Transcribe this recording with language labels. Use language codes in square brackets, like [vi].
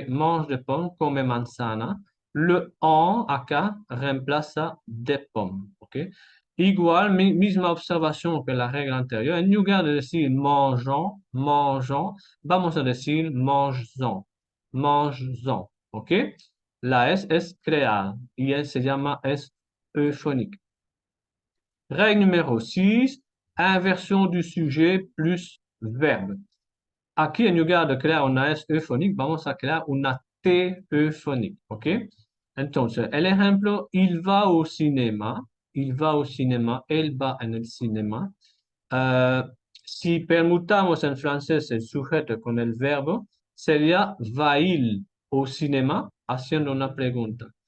[fr] Mange des pommes, [es] come manzana. Le en acá reemplaza des pommes. ¿Ok? Igual, misma observación que la regla anterior. En lugar de decir mangeons, mangeons, vamos a decir mangeons, mangeons. ¿Ok? La S es crear y él se llama S euphonique. [fr] Règle numéro 6, inversion du sujet plus verbe. [es] Aquí en lugar de crear una S euphonique, vamos a crear una T euphonique, ¿ok? Entonces, el ejemplo, [fr] il va au cinéma, il va au cinéma, [es] él va en el cinema. Si permutamos en francés el sujeto con el verbo, sería [fr] va-il au cinéma, [es] haciendo una pregunta.